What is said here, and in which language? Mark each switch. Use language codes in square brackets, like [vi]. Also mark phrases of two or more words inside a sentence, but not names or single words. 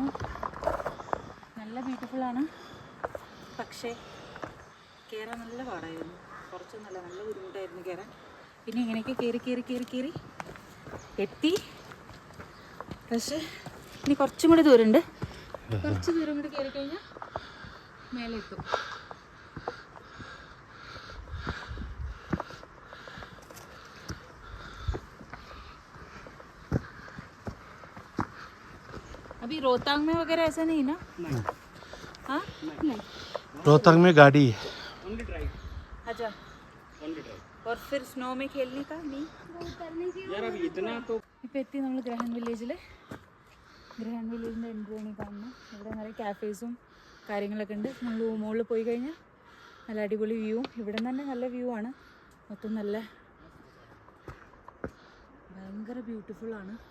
[ml] നല്ല ബ്യൂട്ടിഫുള്ളാണ്, പക്ഷേ കയറാൻ നല്ല പാടായിരുന്നു. കുറച്ചൊന്നുമല്ല, നല്ല ബുദ്ധിമുട്ടായിരുന്നു കയറാൻ. പിന്നെ ഇങ്ങനെയൊക്കെ കയറി എത്തി. പക്ഷേ ഇനി കുറച്ചും കൂടി ദൂരമുണ്ട്. കുറച്ച് ദൂരം കൂടി കയറി കഴിഞ്ഞാൽ മേലെ എത്തും. [hi] अभी रोहतांग में वगैरह ऐसा नहीं ना? नहीं. हाँ नहीं. रोहतांग में गाड़ी है. अच्छा. और फिर स्नो में खेलने का नहीं? यार अभी इतना तो. [ml] ഇപ്പോൾ എത്തി നമ്മൾ ഗ്രഹൻ വില്ലേജിൽ. ഗ്രഹൻ വില്ലേജിൻ്റെ എൻട്രി ആണ് കാണുന്നത്. ഇവിടെ നിറയെ കാഫേസും കാര്യങ്ങളൊക്കെ ഉണ്ട്. നമ്മൾ മുകളിൽ പോയി കഴിഞ്ഞാൽ നല്ല അടിപൊളി വ്യൂ. ഇവിടെ തന്നെ നല്ല വ്യൂ ആണ്. മൊത്തം നല്ല ഭയങ്കര ബ്യൂട്ടിഫുള്ളാണ്.